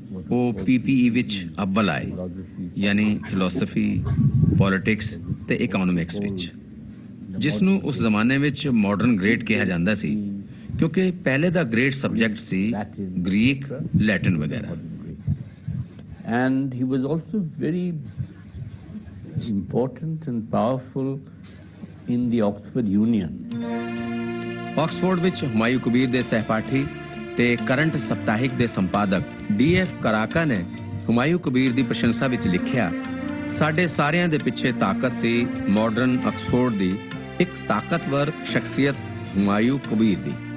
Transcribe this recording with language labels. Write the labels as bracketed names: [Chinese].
[Punjabi] ਉਹ PPE ਵਿੱਚ ਅੱਵਲ ਆਏ, ਯਾਨੀ ਫਿਲਾਸਫੀ, ਪੋਲਿਟਿਕਸ ਤੇ ਇਕਨੋਮਿਕਸ ਵਿੱਚ, ਜਿਸ ਨੂੰ ਉਸ ਜ਼ਮਾਨੇ ਵਿੱਚ ਮਾਡਰਨ ਗ੍ਰੇਡ ਕਿਹਾ ਜਾਂਦਾ ਸੀ, ਕਿਉਂਕਿ ਪਹਿਲੇ ਦਾ ਗ੍ਰੇਡ ਸਬਜੈਕਟ ਸੀ ਗ੍ਰੀਕ, ਲੈਟਿਨ ਵਗੈਰਾ। [English] and he was also very important and powerful in the Oxford Union. [Punjabi] Oxford ਵਿੱਚ ਹੁਮਾਯੂੰ ਕਬੀਰ ਦੇ ਸਹਿਪਾਠੀ ਤੇ ਕਰੰਟ ਸਪਤਾਹਿਕ ਦੇ ਸੰਪਾਦਕ DF ਕਰਾਕਾ ਨੇ ਹੁਮਾਯੂੰ ਕਬੀਰ ਦੀ ਪ੍ਰਸ਼ੰਸਾ ਵਿੱਚ ਲਿਖਿਆ, ਸਾਡੇ ਸਾਰਿਆਂ ਦੇ ਪਿੱਛੇ ਤਾਕਤ ਸੀ ਮਾਡਰਨ ਆਕਸਫੋਰਡ ਦੀ ਇੱਕ ਤਾਕਤਵਰ ਸ਼ਖਸੀਅਤ ਹੁਮਾਯੂੰ ਕਬੀਰ ਦੀ।